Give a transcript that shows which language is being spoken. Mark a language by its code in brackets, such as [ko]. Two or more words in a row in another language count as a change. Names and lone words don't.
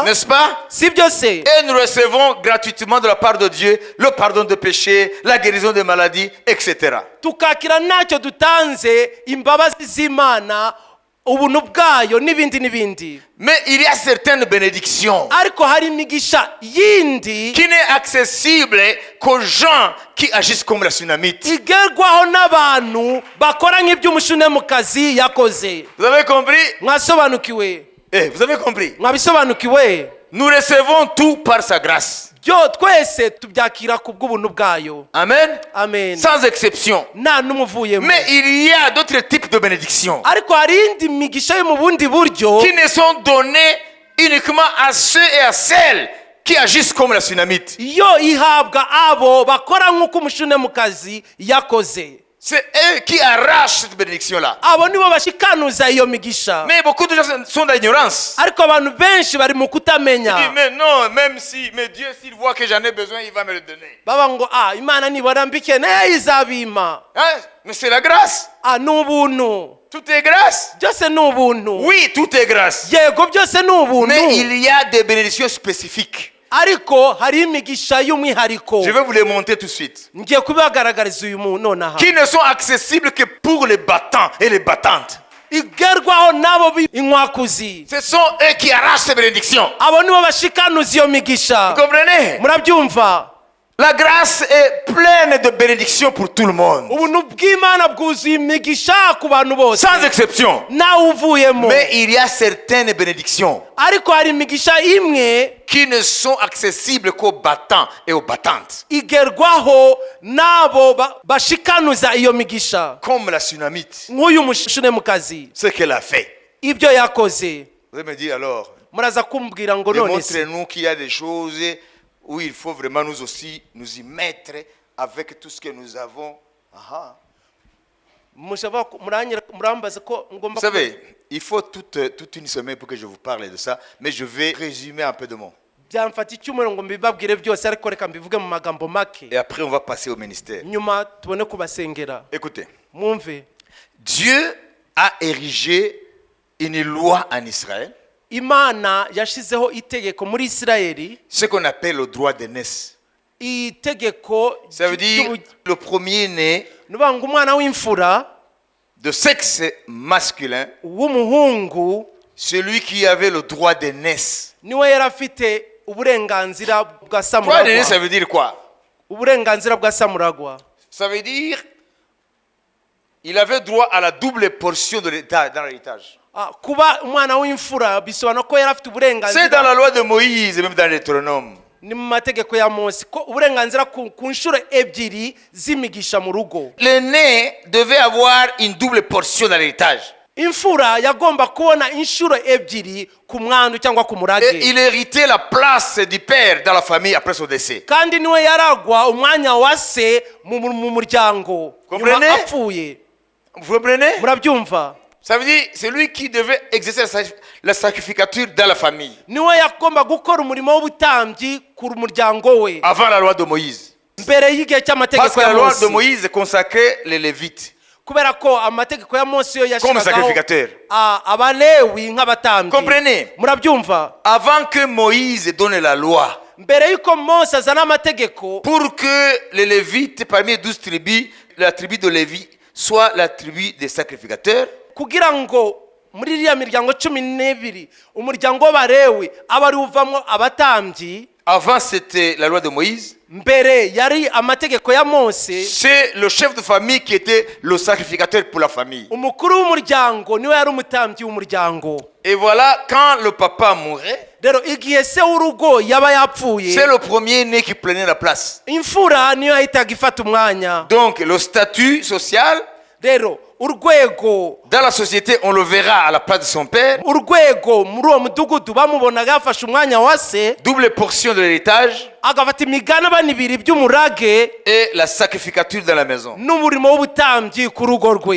[fr] N'est-ce pas? [rw] si byo se? [fr] Et nous recevons gratuitement de la part de Dieu le pardon de péchés, la guérison des maladies, etc. [rw] tukakira ntacyo dutanze imbabazi z'imana, ubuntu bwayo n'ibindi n'ibindi. [fr] Mais il y a certaines bénédictions [rw] ariko hari imigisha yindi [fr] qui n'est accessible qu'aux gens qui agissent comme la Sunamite. [rw] igerwaho n'abantu bakora nk'iby'umushunemukazi yakoze. [fr] Vous avez compris? [rw] mwasobanukiwe? [fr] Vous avez compris? [rw] mwabisobanukiwe? [fr] Nous recevons tout par sa grâce. [rw] byo twese tubyakira ku bw'ubuntu bwayo. [fr] Amen. [rw] Amen. [fr] Sans exception. [rw] nta n'umuvuyemo. [fr] Mais il y a d'autres types de bénédictions [rw] ariko hari indi migisha yo mu bundi buryo [fr] qui ne sont données uniquement à ceux et à celles qui agissent comme la Sunamite. [rw] yo ihabwa abo bakora nk'uko umushunemukazi yakoze. [fr] C'est eux qui arrachent cette bénédiction-là. [rw] abo nibo bashikanuza iyo migisha. [fr] Mais beaucoup de gens sont dans l'ignorance. [rw] ariko abantu benshi bari mu [fr] Ils [rw] kutamenya. [fr] disent, mais non, même si, mais Dieu, s'il voit que j'en ai besoin, il va me le donner. [rw] baba ngo imana nibona mbikeneye izabima. [fr] Hein? Mais c'est la grâce. [rw] ni ubuntu. [fr] Tout est grâce. [rw] byose ni ubuntu [fr] Oui, tout est grâce. [rw] yego byose ni ubuntu [fr] Mais il y a des bénédictions spécifiques. [rw] ariko hari imigisha y'umwihariko [fr] Je vais vous les montrer tout de suite. [rw] ngiye kubibagaragariza uyu muntu nonaha [fr] Qui ne sont accessibles que pour les battants et les battantes. [rw] igerwaho n'abo b'inkwakuzi [fr] Ce sont eux qui arrachent ces bénédictions. [rw] abo nibo bashikanuza iyo migisha [fr] Vous comprenez? [rw] murabyumva [fr] La grâce est pleine de bénédictions pour tout le monde. [rw] ubuntu bw'imana bwuzuye imigisha ku bantu bose [fr] Sans exception. [rw] nawe uvuyemo [fr] Mais il y a certaines bénédictions [rw] ariko hari imigisha imwe [fr] qui ne sont accessibles qu'aux battants et aux battantes. [rw] igerwaho n'abo bashikanuza iyo migisha [fr] Comme la tsunamite. [rw] nk'uyu mushunemukazi [fr] Ce qu'elle a fait. [rw] ibyo yakoze [fr] Vous allez me dire alors, [rw] muraza kumbwira ngo none se [fr] démontrez-nous qu'il y a des choses où il faut vraiment nous aussi nous y mettre avec tout ce que nous avons. Aha. [rw] murambaza ko [fr] Vous [rw] ngomba [fr] savez, il faut toute une semaine pour que je vous parle de ça, mais je vais résumer un peu de mots. [rw] byamfata icyumweru ngo mbibabwire byose ariko reka mbivuge mu magambo make [fr] Et après, on va passer au ministère. [rw] nyuma tubone kubasengera [fr] Écoutez, [rw] mwumve [fr] Dieu a érigé une loi en Israël, [rw] imana yashizeho itegeko muri isirayeli [fr] ce qu'on appelle le droit d'aînesse. [rw] itegeko [fr] Ça veut dire le premier-né [rw] nuvuga ngo umwana w'imfura [fr] de sexe masculin, [rw] w'umuhungu [fr] celui qui avait le droit d'aînesse. [rw] niwe yari afite uburenganzira bwa [fr] Droit d'aînesse, ça [rw] samuragwa [fr] veut dire quoi? [rw] uburenganzira bwa samuragwa [fr] Ça veut dire il avait droit à la double portion de l'État dans l'héritage. [rw] kuba umwana w'imfura bisobanura ko yari afite [fr] C'est dans [rw] uburenganzira [fr] la loi de Moïse et même dans l'Hétéronome. [rw] ni mu mategeko ya mose ko uburenganzira ku nshuro ebyiri z'imigisha mu rugo [fr] L'aîné devait avoir une double portion dans l'héritage. [rw] imfura yagomba kubona inshuro ebyiri ku mwandu cyangwa ku [fr] Et [rw] murage [fr] il héritait la place du père dans la famille après son décès. [rw] kandi niwe yaragwa umwanya wa se mu muryango nyuma [fr] Comprenez? [rw] apfuye [fr] Vous comprenez? [rw] murabyumva [fr] Ça veut dire c'est lui qui devait exercer la sacrificature dans la famille. [rw] niwe yagomba gukora umurimo w'ubutambyi ku muryango we [fr] Avant la loi de Moïse. [rw] mbere y'igihe [fr] Parce [rw] cy'amategeko [fr] que [rw] ya [fr] la loi de [rw] mose [fr] Moïse consacrait les Lévites [rw] kubera ko amategeko ya mose yo [fr] comme [rw] yashyiragaho [fr] sacrificateurs. [rw] abalewi nk'abatambyi [fr] Comprenez? [rw] murabyumva [fr] Avant que Moïse donne la loi, [rw] mbere y'uko mose azana amategeko [fr] pour que les Lévites, parmi les 12 tribus, la tribu de Lévi soit la tribu des sacrificateurs, [rw] kugira ngo muri iriya miryango 12 umuryango w'abarewi aba ari uvamo abatambyi [fr] avant c'était la loi de Moïse, [rw] mbere yari amategeko ya mose [fr] c'est le chef de famille qui était le sacrificateur pour la famille. [rw] umukuru w'umuryango niwe yari umutambyi w'umuryango [fr] Et voilà, quand le papa mourait, [rw] rero igihe se w'urugo yaba yapfuye [fr] c'est le premier-né qui prenait la place. [rw] imfura niyo yahitaga ifata umwanya [fr] Donc le statut social, [rw] rero urwego [fr] dans la société, on le verra à la place de son père, [rw] urwego muri uwo mudugudu bamubonaga yafashe umwanya wa se [fr] double portion de l'héritage [rw] agafata imigabane ibiri by'umurage [fr] et la sacrificature dans la maison. [rw] n'umurimo w'ubutambyi ku rugo rwe